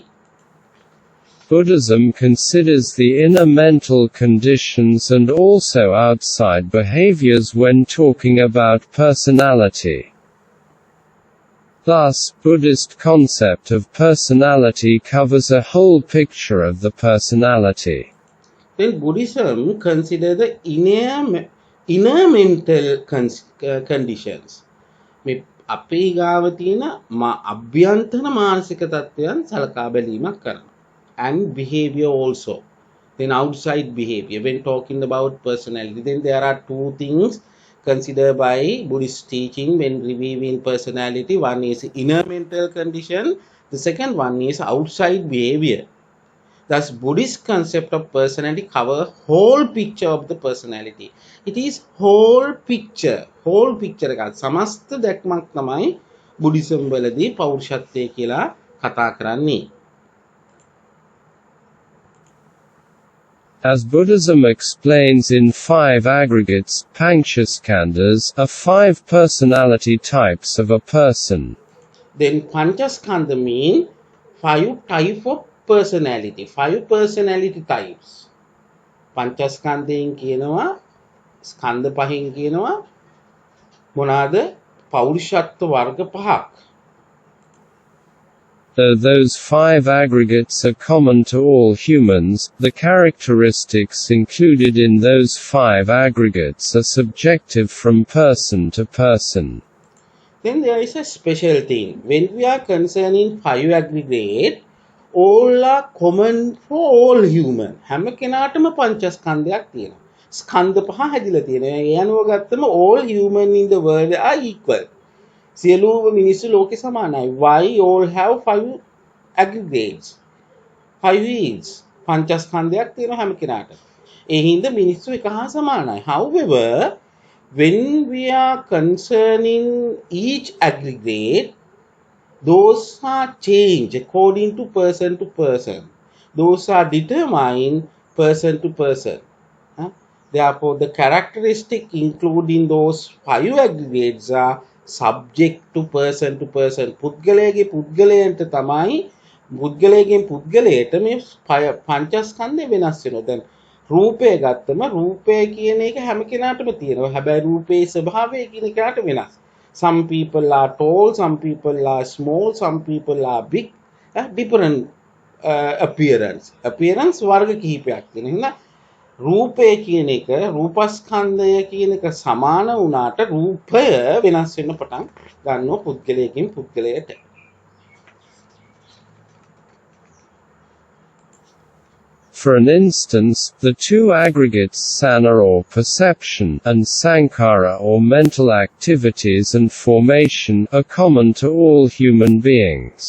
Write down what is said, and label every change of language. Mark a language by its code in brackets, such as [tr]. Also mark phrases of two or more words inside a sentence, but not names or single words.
[en] Buddhism considers the inner mental conditions and also outside behaviors when talking about personality. Thus, Buddhist concept of personality covers a whole picture of the personality. Then Buddhism consider the inner mental conditions. [si] මේ අපේ ගාව තියෙන අභ්‍යන්තර මානසික තත්ත්වයන් සලකා බැලීමක් කරනවා. [en] And behavior also. Then outside behavior. When talking about personality, then there are two things considered by Buddhist teaching when reviewing personality. One is inner mental condition. The second one is outside behavior. Thus, Buddhist concept of personality cover whole picture of the personality. It is whole picture. Whole picture [si] එක සමස්ත දැක්මක් තමයි බුද්ධිසම් වලදී පෞරුෂත්වය කියලා කතා කරන්නේ. [en] As Buddhism explains in 5 aggregates, Panchaskandhas are 5 personality types of a person. Then Panchaskandha mean 5 type of personality, 5 personality types. [si] පංචස්කන්ධයෙන් කියනවා ස්කන්ධ පහෙන් කියනවා මොනවාද පෞරුෂත්ව වර්ග පහක්. [en] Though those 5 aggregates are common to all humans, the characteristics included in those 5 aggregates are subjective from person to person. Then there is a special thing. When we are concerning 5 aggregate, all are common for all human. [si] හැම කෙනාටම පංචස්කන්ධයක් තියෙනවා. ස්කන්ධ පහ හැදිලා තියෙනවා. ඒ අනුව ගත්තම [en] all human in the world are equal. [si] සියලුම මිනිස්සු ලෝකේ සමානයි. [en] Why all have 5 aggregates? 5 wheels. [si] පංචස්කන්ධයක් තියෙනවා හැම කෙනාට. ඒ හින්දා මිනිස්සු එක හා සමානයි. [en] However, when we are concerning each aggregate, those are changed according to person. Those are determined person to person. Therefore, the characteristic including those 5 aggregates are subject to person. [si] පුද්ගලයාගේ පුද්ගලයන්ට තමයි පුද්ගලයාගෙන් පුද්ගලයට මේ පංචස්කන්ධය වෙනස් වෙනවා. දැන් රූපය ගත්තම රූපය කියන එක හැම කෙනාටම තියෙනවා. හැබැයි රූපයේ ස්වභාවය කියන එකට වෙනස්. [en] Some people are tall, some people are small, some people are big. Different appearance. Appearance [si] වර්ග කිහිපයක් තියෙනවා. එහෙනම් රූපය කියන එක රූපස්කන්ධය කියන එක සමාන වුණාට රූපය වෙනස් වෙන්න පටන් ගන්නවා පුද්ගලයෙකින් පුද්ගලයට. [en] For an instance, the 2 aggregates sana or perception and sankhara or mental activities and formation are common to all human beings.